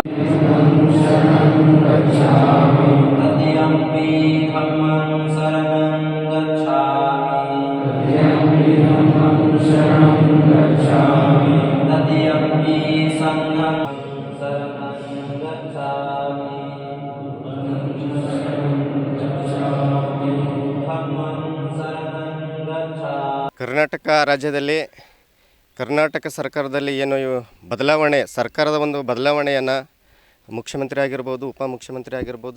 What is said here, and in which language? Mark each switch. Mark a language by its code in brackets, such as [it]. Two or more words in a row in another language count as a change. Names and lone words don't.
[pi] तद्यम्पि धम्मं शरणं गच्छामि तद्यम्पि संघं शरणं गच्छामि. [kn] ಕರ್ನಾಟಕ ರಾಜ್ಯದಲ್ಲಿ ಕರ್ನಾಟಕ ಸರ್ಕಾರದಲ್ಲಿ ಏನು ಬದಲಾವಣೆ, ಸರ್ಕಾರದ ಒಂದು ಬದಲಾವಣೆಯನ್ನು ಮುಖ್ಯಮಂತ್ರಿ ಆಗಿರ್ಬೋದು, ಉಪಮುಖ್ಯಮಂತ್ರಿ ಆಗಿರ್ಬೋದು